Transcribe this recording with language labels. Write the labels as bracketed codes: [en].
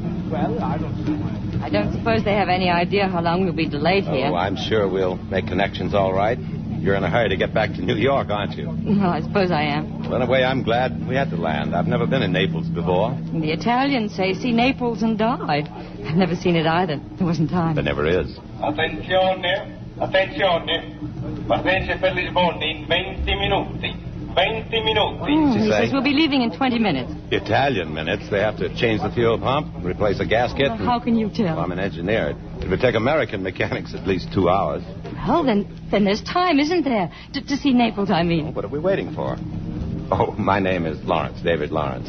[en] Well, I don't suppose they have any idea how long we'll be delayed here. Oh, I'm sure we'll make connections all right. You're in a hurry to get back to New York, aren't you? Well, I suppose I am. Well, in a way, I'm glad we had to land. I've never been in Naples before. The Italians say, see Naples and die. I've never seen it either. There wasn't time. There never is. [it] Attenzione, attenzione. Partenza per Lisbona in 20 minuti. 20 minuti. [en] He says we'll be leaving in 20 minutes. Italian minutes. They have to change the fuel pump, replace a gasket. Well, how can you tell? Well, I'm an engineer. It would take American mechanics at least 2 hours. Well, then there's time, isn't there? To see Naples, I mean. Oh, what are we waiting for? Oh, my name is Lawrence, David Lawrence.